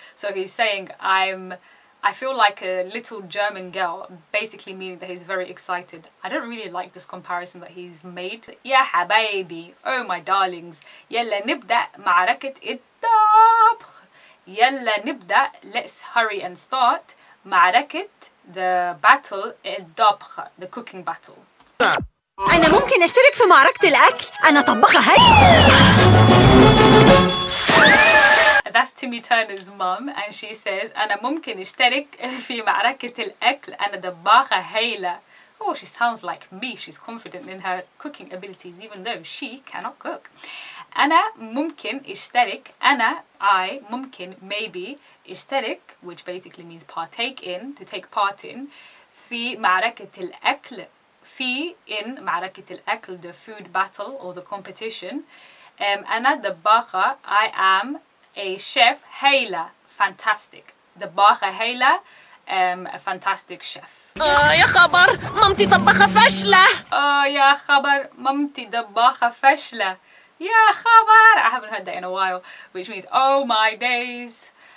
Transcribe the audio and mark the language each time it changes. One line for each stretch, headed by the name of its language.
English: So he's saying I feel like a little German girl, basically meaning that he's very excited. I don't really like this comparison that he's made.
Arabic: يا حبايبي,
English: oh my darlings,
Arabic: يلا نبدأ معركة الطبخ. يلا نبدأ,
English: let's hurry and start. معركة, the battle, الطبخ, the cooking battle.
Arabic: أنا ممكن أشترك في معركة الأكل. أنا طباخة هايلة.
English: That's Timmy Turner's mum, and she says
Arabic: أنا ممكن أشترك في معركة الأكل. أنا طباخة هايلة.
English: Oh, she sounds like me. She's confident in her cooking abilities, even though she cannot cook.
Arabic: أنا ممكن أشترك.
English: I ممكن maybe أشترك, which basically means partake in, to take part in,
Arabic: في معركة الأكل.
English: in
Arabic: معركة الأكل,
English: the food battle or the competition.
Arabic: أنا طباخة.
English: I am a chef. هايلة, fantastic.
Arabic: طباخة هايلة,
English: a fantastic chef.
Arabic: يا خبر، مامتي طباخة فاشلة. يا خبر، مامتي طباخة فاشلة. يا خبر.
English: I haven't heard that in a while, which means oh my days.